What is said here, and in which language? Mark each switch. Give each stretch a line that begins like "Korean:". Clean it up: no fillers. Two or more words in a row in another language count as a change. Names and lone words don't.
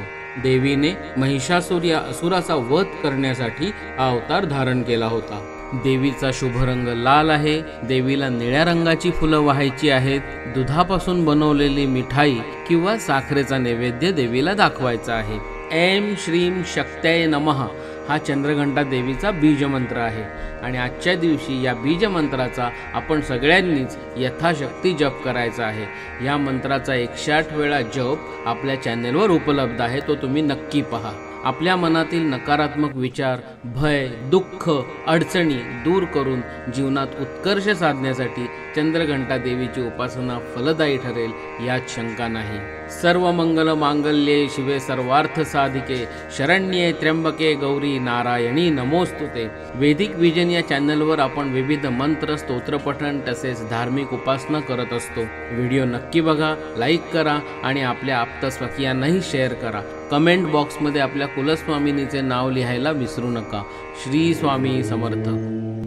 Marathi: देवीने महिषासुर या असुराचा वध करण्यासाठी हा अवतार धारण केला होता। देवीचा शुभ रंग लाल आहे। देवीला निळ्या रंगाची फुलं वाहायची आहेत। दुधापासून बनवलेली मिठाई किंवा साखरेचा नैवेद्य देवीला दाखवायचा आहे।
Sanskrit: ऐं श्रीं शक्त्यै नमः
Marathi: हा चंद्रघंटा देवीचा बीजमंत्र आहे आणि आजच्या दिवशी या बीजमंत्राचा आपण सगळ्यांनीच यथाशक्ती जप करायचा आहे। या मंत्राचा 108 वेळा जप आपल्या चॅनेलवर उपलब्ध आहे, तो तुम्ही नक्की पहा। आपल्या मनातील नकारात्मक विचार, भय, दुःख, अडचणी दूर करून जीवनात उत्कर्ष साधण्यासाठी चंद्रघंटा देवीची उपासना फलदायी ठरेल यात शंका नाही।
Sanskrit: सर्व मंगल मांगल्ये शिवे सर्वार्थ साधिके शरण्ये त्र्यंबके गौरी नारायणी नमोस्तुते।
Marathi: वैदिक विजन या चॅनलवर आपण विविध मंत्र, स्तोत्रपठण तसेच धार्मिक उपासना करत असतो। व्हिडिओ नक्की बघा, लाईक करा आणि आपल्या आप्तस्वकीयांनाही शेअर करा। कमेंट बॉक्समध्ये आपल्या कुलस्वामिनीचे नाव लिहायला विसरू नका। श्री स्वामी समर्थ।